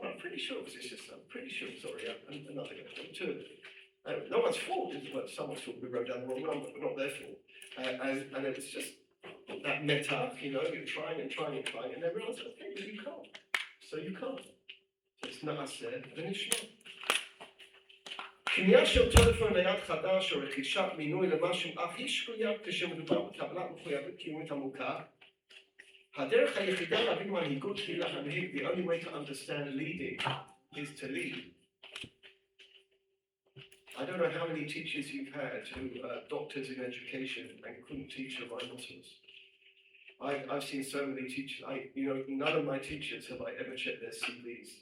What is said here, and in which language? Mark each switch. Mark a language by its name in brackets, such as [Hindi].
[English] I'm pretty sure it was his sister. I'm pretty sure, another guy, two of them. No one's fault, someone's fault, we wrote down the wrong number, but not their fault. And it was just that meta, you're trying, and they realized, okay, but you can't. So you can't. So it's Naaseh, then it's not. [Hebrew] קנייה של טלפון נייד חדש או רכישת מינוי למשהו הכי שגויה כשמדובר בקבלת מחויבות קיומית עמוקה. הדרך היחידה להבין מנהיגות היא להנהיג. [English] The only way to understand leading is to lead. I don't know how many teachers you've had who are doctors in education and couldn't teach a rhinoceros. I've seen so many teachers. None of my teachers have I ever checked their CVs.